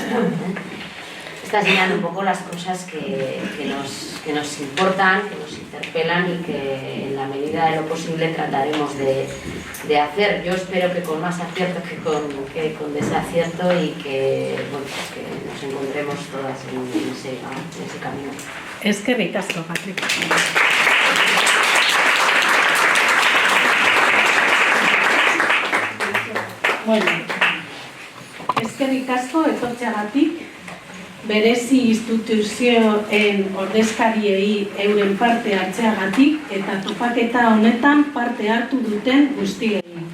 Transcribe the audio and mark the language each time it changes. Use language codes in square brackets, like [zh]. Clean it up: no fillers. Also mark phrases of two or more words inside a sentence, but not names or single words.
[es] Está señalando un poco las cosas que nos importan, que nos interpelan y que en la medida de lo posible trataremos de hacer. Yo espero que con más acierto que con desacierto, y que, bueno, pues que nos encontremos todas en ese camino. [eu] Eskerrik asko, Patrick. Bueno, eskerrik asko etortzeagatik, berezi instituzioen ordezkariei euren parte hartzeagatik eta topaketa honetan parte hartu duten guztiei.